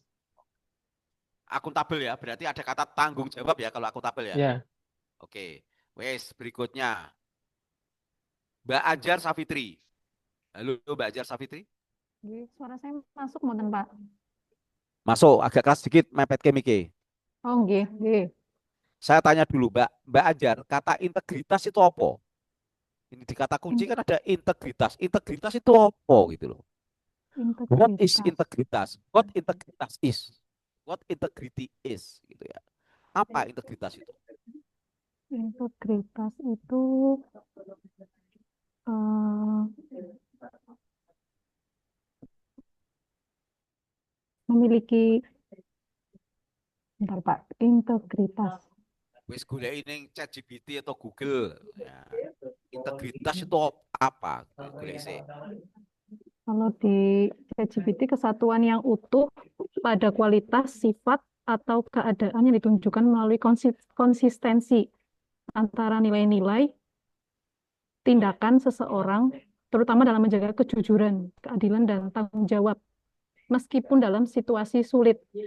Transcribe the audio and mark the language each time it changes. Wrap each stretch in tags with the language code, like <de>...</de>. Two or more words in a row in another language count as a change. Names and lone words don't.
<id>Akuntabel ya, berarti ada kata tanggung jawab ya kalau akuntabel ya. Ya, Oke, wes berikutnya. Mbak Ajar Safitri. Halo Mbak Ajar Safitri. Nggih, suara saya masuk mboten, Pak? Masuk, agak keras sedikit, mepet ke Miki.</id> <jv>Oh, nggih, nggih.</jv> <id>Saya tanya dulu Mbak Ajar, kata integritas itu apa? Ini di kata kunci kan ada integritas. Integritas itu apa gitu loh.</id> <en>What is</en> <id>Integritas. integritas?</id> <en>What integritas is? What integrity is</en> <id>gitu ya. Apa integritas itu? Integritas itu eh, memiliki, bentar Pak, integritas.</id> <jv>Wis golek</jv> <id>ini ChatGPT atau Google. Ya. Integritas itu apa? Golek sih. Kalau di ChatGPT, kesatuan yang utuh pada kualitas, sifat, atau keadaan yang ditunjukkan melalui konsistensi antara nilai-nilai tindakan seseorang, terutama dalam menjaga kejujuran, keadilan, dan tanggung jawab, meskipun dalam situasi sulit.</id>